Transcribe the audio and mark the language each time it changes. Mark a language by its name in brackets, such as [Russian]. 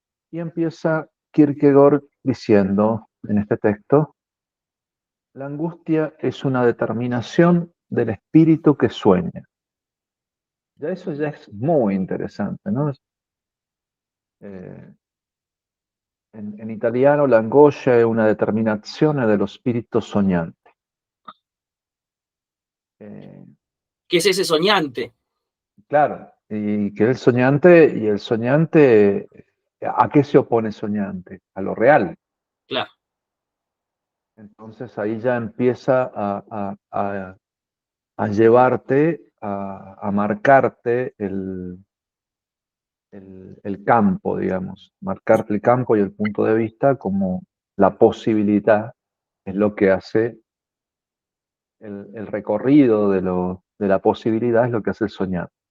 [Spanish] Y empieza Kierkegaard diciendo en este texto: la angustia es una determinación del espíritu que sueña. Ya eso ya es muy interesante, ¿no? En italiano [Italian] l'angoscia è una determinazione dello spirito sognante. [Spanish] Eh, ¿Qué es ese soñante? claro, y que el soñante, ¿a qué se opone soñante? A lo real. Claro. Entonces ahí ya empieza a llevarte, a marcarte el campo, digamos, marcarte el campo y el punto de vista como la posibilidad, es lo que hace el recorrido de la posibilidad, es lo que hace el soñar.